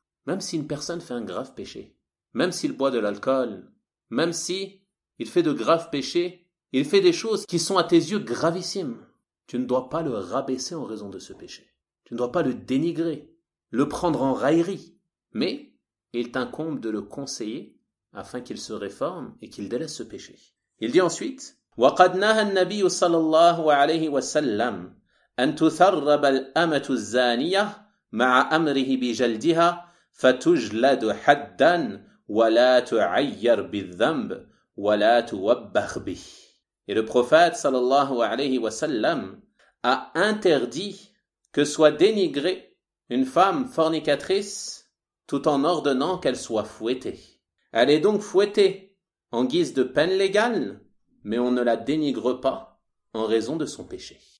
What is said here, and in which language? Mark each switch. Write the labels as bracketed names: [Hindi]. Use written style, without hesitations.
[French] Même si une personne fait un grave péché, même s'il boit de l'alcool, même si il fait de graves péchés, il fait des choses qui sont à tes yeux gravissimes. Tu ne dois pas le rabaisser en raison de ce péché. Tu ne dois pas le dénigrer, le prendre en raillerie. Mais il t'incombe de le conseiller afin qu'il se réforme et qu'il délaisse ce péché. Il dit ensuite, [Arabic] وَقَدْ نَهَى النَّبِيُّ صَلَى اللَّهُ عَلَيْهِ وَسَلَّمْ أَنْ تُثَرَّبَ الْأَمَةُ الزَّانِيَةَ مَعَ أَمْرِهِ بِجَلْدِهَا فَتُجْلَدُ حَدًّا وَلَا تُعَيَّرْ بِالذَّنْبِ وَلَا تُوَبَّخْ بِهِ. [French] Et le prophète, sallallahu alayhi wa sallam, a interdit que soit dénigrée une femme fornicatrice tout en ordonnant qu'elle soit fouettée. Elle est donc fouettée en guise de peine légale, mais on ne la dénigre pas en raison de son péché.